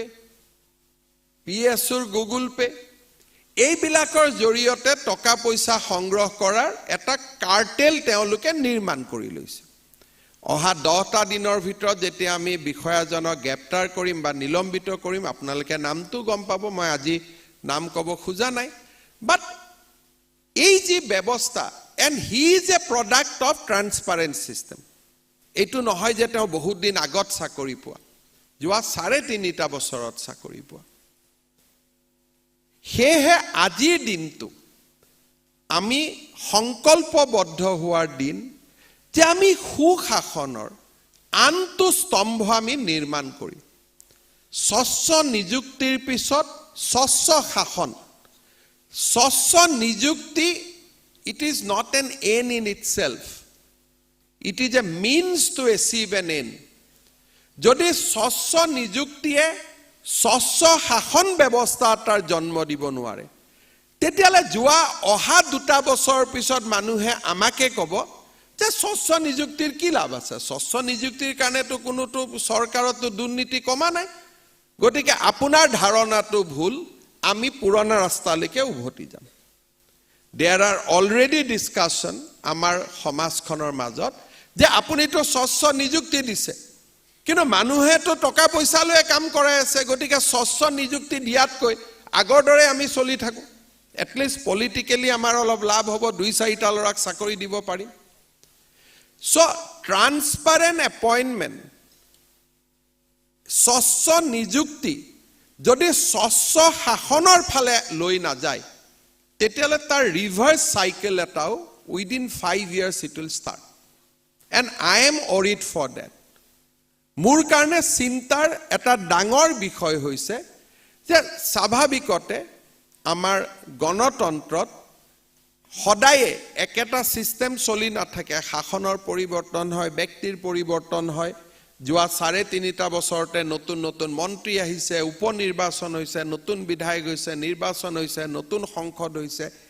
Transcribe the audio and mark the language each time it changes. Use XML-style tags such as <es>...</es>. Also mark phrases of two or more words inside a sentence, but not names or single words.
<as>PSৰ গুগল পে এইবিলাকৰ জৰিয়তে টকা পইচা সংগ্ৰহ কৰাৰ এটা কাৰ্টেল তেওঁলোকে নিৰ্মাণ কৰি লৈছে অহা 10টা দিনৰ ভিতৰত যেতিয়া আমি বিষয়াজনক গ্ৰেপ্তাৰ কৰিম বা নিলম্বিত কৰিম আপোনালোকে নামটো গম পাব মই আজি নাম ক'ব খোজা নাই বাট এই যে ব্যৱস্থা</as> <en>and he is a product of transparent system</en> <as>এইটো নহয় যে তেওঁ বহুত দিন আগত চাকৰি পোৱা যোৱা 3.5 বছৰত চাকৰি পোৱা হেহে আজিৰ দিনটো আমি সংকল্পবদ্ধ হোৱাৰ দিন যে আমি সুশাসনৰ আনটো স্তম্ভ আমি নিৰ্মাণ কৰিম স্বচ্ছ নিযুক্তিৰ পিছত স্বচ্ছ শাসন স্বচ্ছ নিযুক্তি</as> <en>it is not an end in itself it is a means to achieve an end</en> <as>যদি স্বচ্ছ নিযুক্তিয়ে স্বচ্ছ শাসন ব্যৱস্থা এটাৰ জন্ম দিব নোৱাৰে তেতিয়ালে যোৱা অহা 2টা বছৰ পিছত মানুহে আমাকে ক'ব যে স্বচ্ছ নিযুক্তিৰ কি লাভ আছে স্বচ্ছ নিযুক্তিৰ কাৰণেতো কোনোটো চৰকাৰতো দুৰ্নীতি কমা নাই গতিকে আপোনাৰ ধাৰণাটো ভুল আমি পুৰণা ৰাস্তালৈকে উভতি যাম</as> <en>There are already discussion</en> <as>আমাৰ সমাজখনৰ মাজত যে আপুনিটো স্বচ্ছ নিযুক্তি দিছে কিন্তু মানুহেটো টকা পইচা লৈ কাম কৰাই আছে গতিকে স্বচ্ছ নিযুক্তি দিয়াতকৈ আগৰ দৰে আমি চলি থাকো</as> <en>at least politically</en> <as>আমাৰ অলপ লাভ হ'ব 2-4টা লৰাক চাকৰি দিব পাৰিম</as> <en>so transparent appointment</en> <as>স্বচ্ছ নিযুক্তি যদি স্বচ্ছ শাসনৰ ফালে লৈ না যায় তেতিয়ালে তাৰ</as> <en>reverse cycle</en> <as>এটাও</as> <en>within 5 years it will start and I am worried for that</en> <as>মোৰ কাৰণে চিন্তাৰ এটা ডাঙৰ বিষয় হৈছে যে স্বাভাৱিকতে আমাৰ গণতন্ত্ৰত সদায় একেটা সিস্টেম চলি নাথাকে শাসনৰ পৰিৱৰ্তন হয় ব্যক্তিৰ পৰিৱৰ্তন হয় যোৱা 3.5টা বছৰতে নতুন নতুন মন্ত্ৰী আহিছে উপনিৰ্বাচন হৈছে নতুন বিধায়ক হৈছে নিৰ্বাচন হৈছে নতুন সংসদ হৈছে</as>